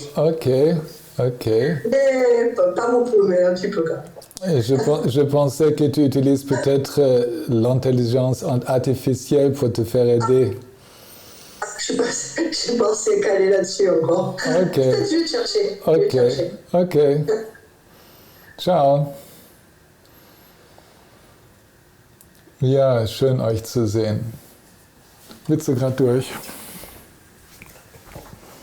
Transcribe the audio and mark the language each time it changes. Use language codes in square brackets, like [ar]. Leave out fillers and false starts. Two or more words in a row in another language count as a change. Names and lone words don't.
[fr] Ok, ok. Mais pas beaucoup, mais un petit peu quand même. Et je pensais que tu utilises peut-être l'intelligence artificielle pour te faire aider. Je pensais qu'aller là-dessus encore. Ok. Je vais chercher. Ok, ok. Ciao. [de] Ja, schön euch zu sehen. Willst du gerade durch?